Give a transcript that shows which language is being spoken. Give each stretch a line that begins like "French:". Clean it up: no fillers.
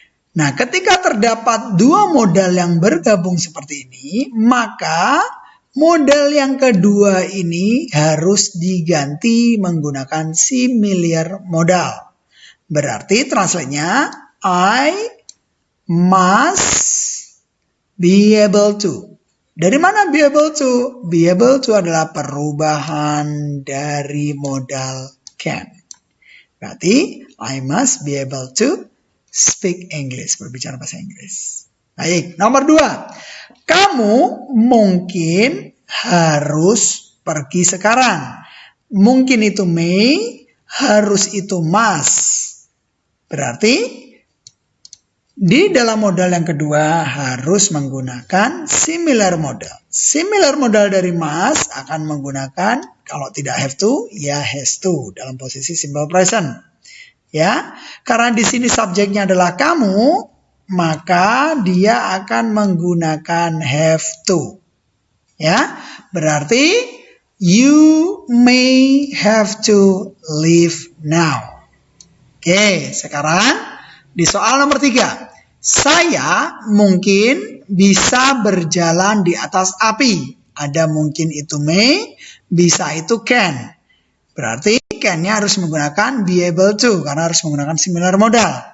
Indonesian: Nah, ketika terdapat dua modal yang bergabung seperti ini, maka modal yang kedua ini harus diganti menggunakan similar modal. Berarti translate-nya
English: I must be able to.
Indonesian: Dari mana be able to? Be able to adalah perubahan dari modal can. Berarti
English: I must be able to speak English.
Indonesian: Berbicara bahasa Inggris. Baik, nomor 2. Kamu mungkin harus pergi sekarang. Mungkin itu may, harus itu must. Berarti di dalam modal yang kedua harus menggunakan similar modal. Similar modal dari must akan menggunakan, kalau tidak have to, ya has to dalam posisi simple present. Ya, karena di sini subjeknya adalah kamu, maka dia akan menggunakan have to.
English: Ya,
Indonesian: berarti
English: you may have to leave now.
Indonesian: Oke, sekarang di soal nomor 3. Saya mungkin bisa berjalan di atas api. Ada mungkin itu may, bisa itu can. Berarti can-nya harus menggunakan be able to, karena harus menggunakan similar modal.